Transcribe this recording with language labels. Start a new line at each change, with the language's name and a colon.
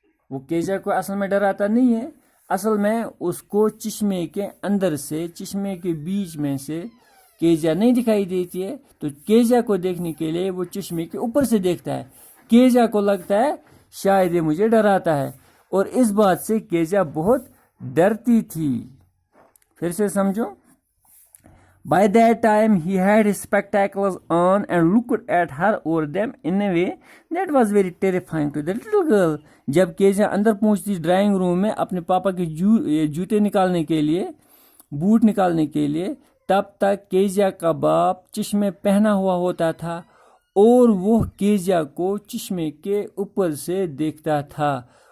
Hindi: वो केजिया को असल में डराता नहीं है, असल में उसको चश्मे के अंदर से, चश्मे के बीच में से केजिया नहीं दिखाई देती है. तो केजिया को देखने के लिए वो चश्मे के ऊपर से देखता है. केजिया को लगता है शायद ये मुझे डराता है, और इस बात से केजिया बहुत डरती थी. फिर से समझो.
English: By that time he had his spectacles on and looked at her over them in a way that was very terrifying to the little girl.
Hindi: जब केजिया अंदर पहुंचती ड्राइंग रूम में अपने पापा के जूते निकालने के लिए, बूट निकालने के लिए, तब तक केजिया का बाप चश्मे पहना हुआ होता था और वो केजिया को चश्मे के ऊपर से देखता था.